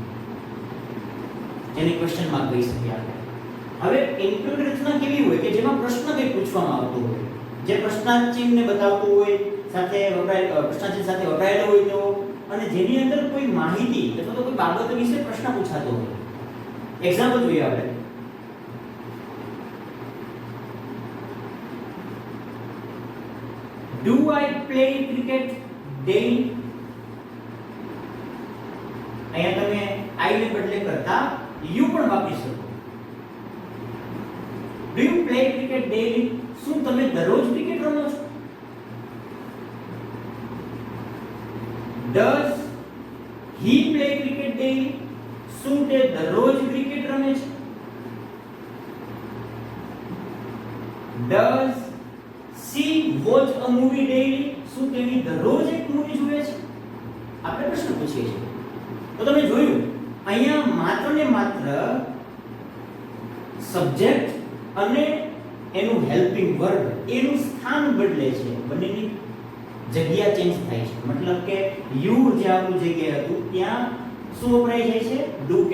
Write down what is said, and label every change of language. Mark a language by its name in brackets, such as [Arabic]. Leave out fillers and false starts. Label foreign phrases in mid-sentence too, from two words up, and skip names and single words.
[Gujarati] જેને [English] question mark [Gujarati] કહી શકીએ આપણે હવે ઇન્ટ્રોગેટિવ રચના કેવી હોય કે જેમાં પ્રશ્ન કંઈ પૂછવામાં આવતો હોય જે પ્રશ્નાર્થ ચિહ્નને બતાવતું હોય સાથે પ્રશ્નાર્થ ચિહ્ન સાથે વપરાયેલો હોય તો અને જેની અંદર કોઈ માહિતી અથવા તો કોઈ બાબત વિશે પ્રશ્ન પૂછાતો હોય એક્ઝામ્પલ જોઈએ આપણે [English] Do I play cricket daily? [Gujarati] અહીંયા તમે I ને બદલે કરતા you પણ વાપરી શકો. [English] Do you play cricket daily? [Gujarati] શું તમે દરરોજ ક્રિકેટ રમો છો? [English] Does he play cricket daily? [Gujarati] શું તે દરરોજ ક્રિકેટ રમે છે? [English] Does she watch a movie daily? [Gujarati] શું તેની દરરોજ એક મૂવી જુએ છે? આપણે પ્રશ્ન પૂછીએ છીએ. તો તમે જોયું અહીંયા માત્ર ને માત્ર સબ્જેક્ટ અને એનું [English] helping verb [Gujarati] એનું સ્થાન બદલે છે બંનેની જગ્યા ચેન્જ થાય છે મતલબ કે યુ જે આપણું જગ્યાએ હતું ત્યાં શું વપરાય જાય છે ડુ કે